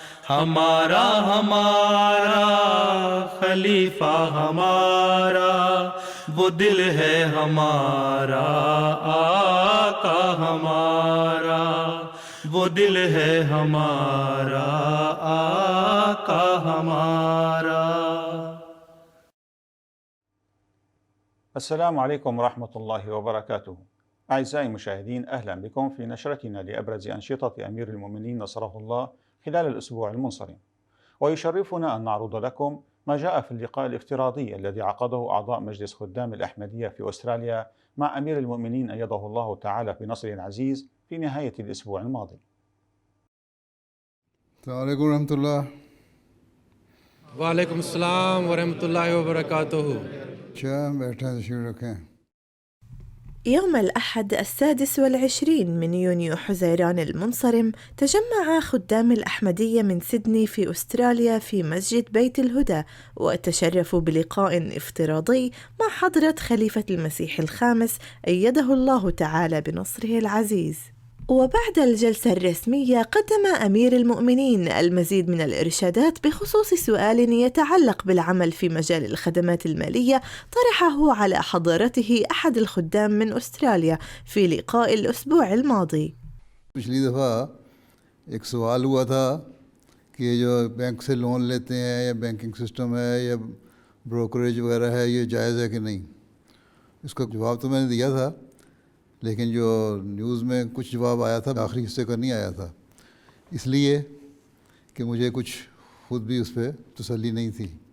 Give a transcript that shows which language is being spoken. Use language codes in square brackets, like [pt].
[ur] ہمارا ہمارا خلیفہ ہمارا، وہ دل ہے ہمارا آقا ہمارا، وہ دل ہے ہمارا آقا ہمارا۔ [ar] السلام عليكم ورحمة الله وبركاته. أعزائي المشاهدين، أهلا بكم في نشرتنا لأبرز أنشطة أمير المؤمنين نصره الله خلال الأسبوع المنصرم. ويشرفنا أن نعرض لكم ما جاء في اللقاء الافتراضي الذي عقده أعضاء مجلس خدام الأحمدية في أستراليا مع أمير المؤمنين أيده الله تعالى بنصره العزيز في نهاية الأسبوع الماضي. [ur] السلام علیکم ورحمۃ اللہ۔ وعلیکم السلام ورحمۃ اللہ وبرکاتہ۔ اچھا بیٹھیں، تشریف رکھیں۔ [ar] يوم الأحد 26 من يونيو حزيران المنصرم تجمع خدام الأحمدية من سيدني في أستراليا في مسجد بيت الهدى، وتشرفوا بلقاء افتراضي مع حضرة خليفة المسيح الخامس أيده الله تعالى بنصره العزيز. وبعد الجلسة الرسمية قدم أمير المؤمنين المزيد من الإرشادات بخصوص سؤال يتعلق بالعمل في مجال الخدمات المالية طرحه على حضرته أحد الخدام من أستراليا في لقاء الأسبوع الماضي. [ur] پچھلی دفعہ ایک سوال ہوا تھا کہ جو بینک سے لون لیتے ہیں یا بینکنگ سسٹم ہے یا بروکریج وغیرہ ہے، یہ جائز ہے کہ نہیں۔ اس کا جواب تو میں نے دیا تھا، لیکن جو نیوز میں کچھ جواب آیا تھا آخری حصے کا نہیں آیا تھا، اس لیے کہ مجھے کچھ خود بھی اس پہ تسلی نہیں تھی۔